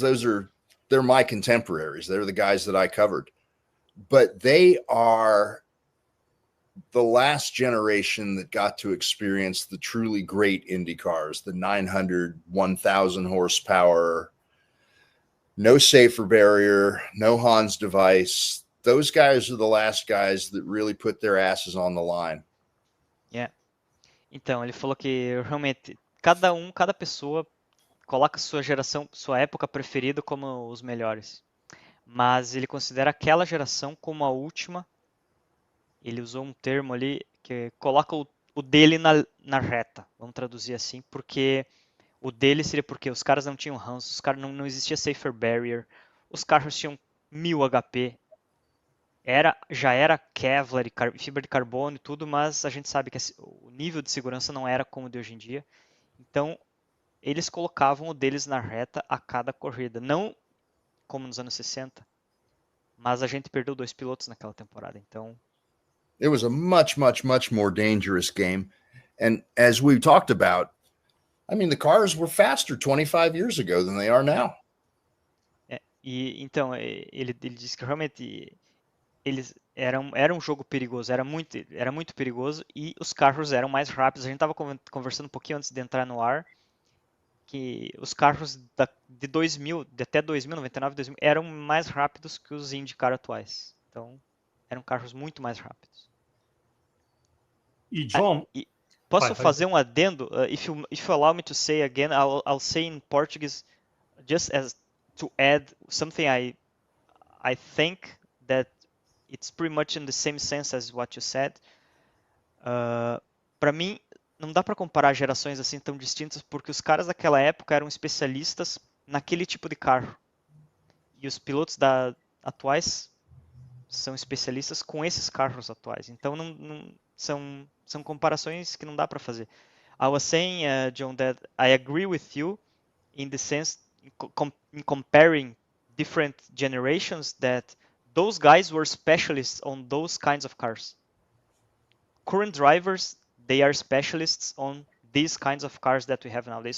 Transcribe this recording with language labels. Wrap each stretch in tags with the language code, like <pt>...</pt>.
<en>They're my contemporaries. They're the guys that I covered, but they are the last generation that got to experience the truly great Indy cars, the 900, 1,000 horsepower. No safer barrier, no Hans device. Those guys are the last guys that really put their asses on the line. Yeah.</en> <pt>Então, ele falou que realmente cada pessoa coloca sua geração, sua época preferida como os melhores. Mas ele considera aquela geração como a última. Ele usou um termo ali que coloca o dele na reta. Vamos traduzir assim, porque o dele seria porque os caras não tinham Hans, os caras não existia safer barrier, os carros tinham 1000 HP, já era Kevlar e fibra de carbono e tudo, mas a gente sabe que o nível de segurança não era como o de hoje em dia. Então, eles colocavam o deles na reta a cada corrida, não como nos anos 60, mas a gente perdeu 2 pilotos naquela temporada, então... It was a much, much, much more dangerous game, and as we've talked about, I mean, the cars were faster 25 years ago than they are now. Então, ele disse que realmente era um jogo perigoso, era muito perigoso, e os carros eram mais rápidos. A gente estava conversando um pouquinho antes de entrar no ar, que os carros de 2000, de até 2000, 99, 2000, eram mais rápidos que os IndyCar atuais. Então, eram carros muito mais rápidos. E John, E posso vai. fazer um adendo?</pt> <en>If you allow me to say again, I'll say in Portuguese, just as to add something I think that it's pretty much in the same sense as what you said.</en> <pt>Para mim, não dá para comparar gerações assim tão distintas, porque os caras daquela época eram especialistas naquele tipo de carro. E os pilotos atuais são especialistas com esses carros atuais. Então, são comparações que não dá para fazer.</pt> <en>I was saying, John, that I agree with you in the sense, in comparing different generations, that those guys were specialists on those kinds of cars. Current drivers, they are specialists on these kinds of cars that we have nowadays.</en>